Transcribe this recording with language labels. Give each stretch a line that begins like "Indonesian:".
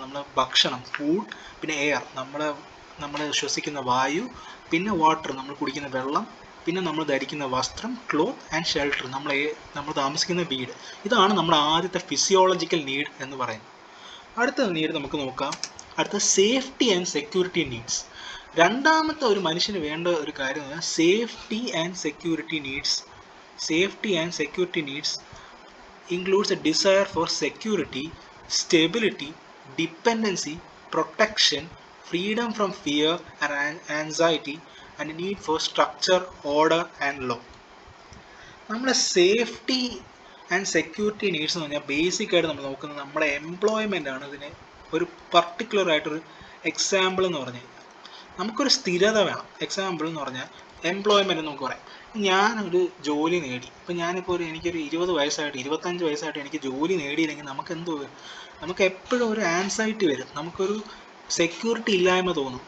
Malayalam: നമ്മൾ ഭക്ഷണം, ഫുഡ്, പിന്നെ എയർ, നമ്മൾ ശ്വസിക്കുന്ന വായു, പിന്നെ വാട്ടർ, നമ്മൾ കുടിക്കുന്ന വെള്ളം, പിന്നെ നമ്മൾ ധരിക്കുന്ന വസ്ത്രം, ക്ലോത്ത് ആൻഡ് ഷെൽട്ടർ, നമ്മൾ താമസിക്കുന്ന വീട്. ഇതാണ് നമ്മുടെ ആദ്യത്തെ ഫിസിയോളജിക്കൽ നീഡ് എന്ന് പറയുന്നത്. അടുത്ത നീഡ് നമുക്ക് നോക്കാം. അടുത്ത സേഫ്റ്റി ആൻഡ് സെക്യൂരിറ്റി നീഡ്സ്. രണ്ടാമത്തെ ഒരു മനുഷ്യന് വേണ്ട ഒരു കാര്യം എന്ന് പറഞ്ഞാൽ safety and security needs.
English: Safety and security needs includes a desire for security, stability, dependency, protection, freedom from fear and anxiety, and a need for structure, order and law.
Malayalam: നമ്മുടെ safety and security needs എന്ന് പറഞ്ഞാൽ basic ആയിട്ട് നമ്മൾ നോക്കുന്നത് നമ്മുടെ employment ആണ്. ഇതിന് ഒരു പർട്ടിക്കുലർ ആയിട്ടൊരു എക്സാമ്പിൾ എന്ന് പറഞ്ഞു കഴിഞ്ഞാൽ നമുക്കൊരു സ്ഥിരത വേണം. എക്സാമ്പിൾ എന്ന് പറഞ്ഞാൽ എംപ്ലോയ്മെൻറ്റ് നമുക്ക് പറയാം. ഞാനൊരു ജോലി നേടി, ഇപ്പം എനിക്കൊരു 20 വയസ്സായിട്ട് 25 വയസ്സായിട്ട് എനിക്ക് ജോലി നേടിയില്ലെങ്കിൽ നമുക്ക് എപ്പോഴും ഒരു ആൻസൈറ്റി വരും, നമുക്കൊരു സെക്യൂരിറ്റി ഇല്ലായ്മ തോന്നും.